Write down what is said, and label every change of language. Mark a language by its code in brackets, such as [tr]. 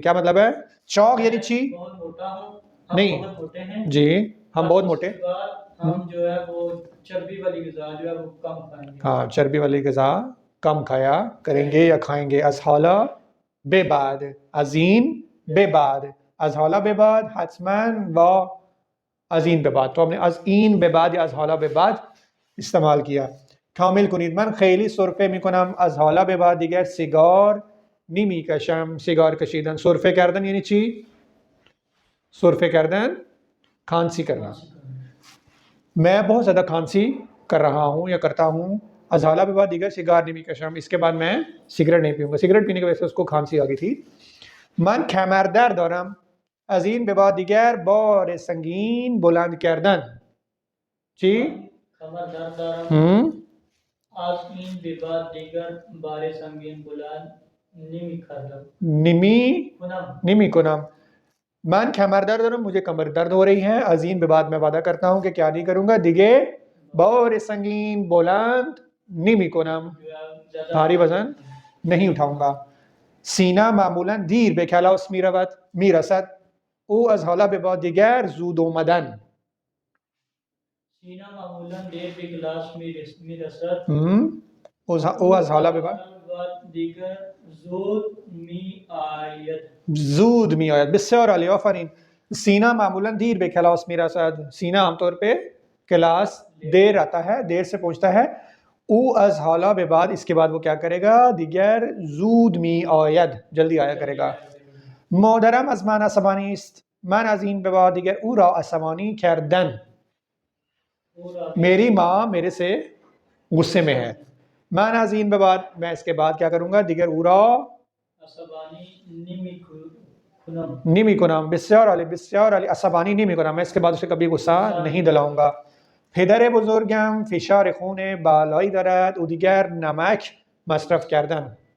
[ur] کیا مطلب ہے؟ چاق یعنی چی؟ نہیں جی، ہم بہت موٹے، ہم جو ہے وہ چربی والی غذا جو ہے وہ کم کھائیں گے. ہاں چربی والی غذا کم کھایا کریں گے یا کھائیں گے. [fa] از حالا به بعد، از این به بعد، از حالا به بعد حتما و از این به بعد. [ur] تو ہم نے [fa] از این به بعد یا از حالا به بعد [ur] استعمال کیا. کامل کنید. [fa] من خیلی سرفه میکنم، از حالا به بعد دیگر سیگار نمیکشم. [ur] سیگار کشیدن، سرفه کردن یعنی چی؟ سرفه کردن کھانسی کرنا. میں بہت زیادہ کھانسی کر رہا ہوں یا کرتا ہوں، [fa] ازحالا به بعد دیگر سیگار نمی کشم، [ur] اس کے بعد میں سگریٹ نہیں پیوں گا. سگریٹ پینے کی وجہ سے اس کو کھانسی آ گئی تھی. [fa] من کمردر دارم، از این به بعد دیگر بار سنگین بلند کردن. چی؟ کمر درد دارم، ہم از این به بعد دیگر بار سنگین بلند نمی کردم نمی کنم. من کمر درد دارم، [ur] مجھے کمر درد ہو رہی ہے. از این به بعد میں وعدہ کرتا ہوں کہ کیا نہیں کروں گا، دیگه بار سنگین بلند نمی کنم، بھاری وزن نہیں اٹھاؤں گا. [fa] سینا معمولا دیر به کلاس میرسد، او از حالا به بعد دیگر زود اومدن. سینہ معمولاً دیر به کلاس می رسد، او از حالا به بعد دیگر زود می آید. زود می آید. بسیار عالی، آفرین. سینا معمولا دیر به کلاس می رسد، [ur] سینا عام طور پہ کلاس دیر آتا ہے، دیر سے پہنچتا ہے. [fa] او از حالا به بعد [ur] اس کے بعد وہ کیا کرے گا، دیگر زود می آید، جلدی آیا کرے گا. [fa] مادرم از من عصبانی است، من از این به بعد دیگر او را عصبانی کردن. [ur] میری ماں میرے سے غصے میں ہے. [fa] من از این به بعد [ur] میں اس کے بعد کیا کروں گا، دیگر او را [fa] عصبانی نمی کنم. نمی کنم. بسیار عالی، بسیار عالی. [ur] عصبانی نمی کنم، میں اس کے بعد اسے کبھی غصہ نہیں دلاؤں گا. [fa] پدر بزرگم فشار خون بالایی دارد، او دیگر نمک مصرف کردن.